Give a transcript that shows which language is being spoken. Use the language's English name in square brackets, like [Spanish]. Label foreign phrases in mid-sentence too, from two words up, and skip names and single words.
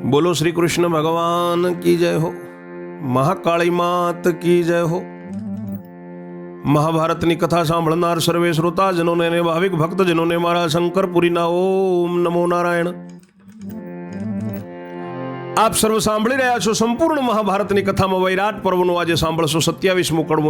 [Hindi] बोलो श्री कृष्ण भगवान की जय हो। महाकाली मात की जय हो। [Gujarati] મહાભારતની કથા સાંભળનાર સર્વે શ્રોતાજનોને અને ભાવિક ભક્તજનોને મારા શંકરપુરીના ઓમ નમો નારાયણ। આપ સર્વ સાંભળી રહ્યા છો સંપૂર્ણ મહાભારતની કથામાં વૈરાટ પર્વનું આજે સાંભળશો 27મું કડવું।